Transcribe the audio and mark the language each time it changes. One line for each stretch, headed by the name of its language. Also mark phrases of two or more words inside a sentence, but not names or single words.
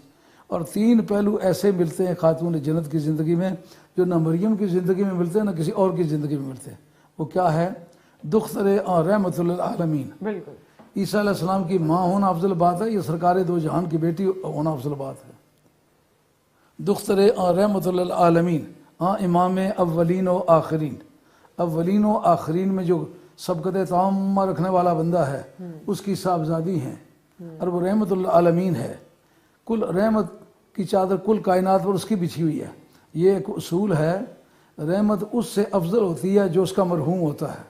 Urdu: اور 3 پہلو ایسے ملتے ہیں خاتون جنت کی زندگی میں جو نہ مریم کی زندگی میں ملتے ہیں نہ کسی اور کی زندگی میں ملتے ہیں. وہ کیا ہے؟ دختر رحمت للعالمین. بالکل. عیسیٰ علیہ السلام کی ماں ہونا افضل بات ہے، یہ سرکار دو جہان کی بیٹی ہونا افضل بات ہے. دختر رحمت للعالمین، امام اولین و آخرین. اولین و آخرین میں جو سبقت تامہ رکھنے والا بندہ ہے اس کی صاحبزادی ہیں، اور وہ رحمت للعالمین ہے. کل رحمت کی چادر کل کائنات پر اس کی بچھی ہوئی ہے. یہ ایک اصول ہے، رحمت اس سے افضل ہوتی ہے جو اس کا مرحوم ہوتا ہے.